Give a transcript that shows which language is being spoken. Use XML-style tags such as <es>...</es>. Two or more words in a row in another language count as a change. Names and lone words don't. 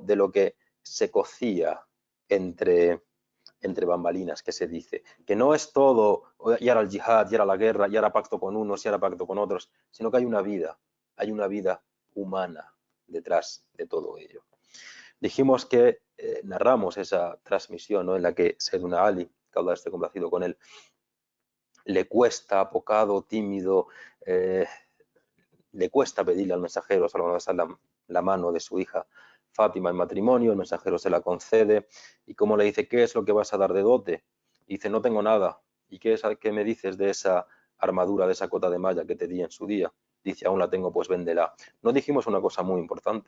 <es>De lo que se cocía entre bambalinas, que se dice, que no es todo, y ahora el yihad, y ahora la guerra, y ahora pacto con unos, y ahora pacto con otros, sino que hay una vida humana detrás de todo ello. Dijimos que narramos esa transmisión, ¿no? En la que Sayyidina Ali, que Allah esté complacido con él, le cuesta, apocado, tímido, le cuesta pedirle al mensajero</es> <ar>صلى الله عليه وسلم</ar> <es>la mano de su hija Fátima en matrimonio. El mensajero se la concede y como le dice, ¿qué es lo que vas a dar de dote? Y dice, no tengo nada. ¿Y qué me dices de esa armadura, de esa cota de malla que te di en su día? Dice, aún la tengo, pues véndela. No dijimos una cosa muy importante.</es>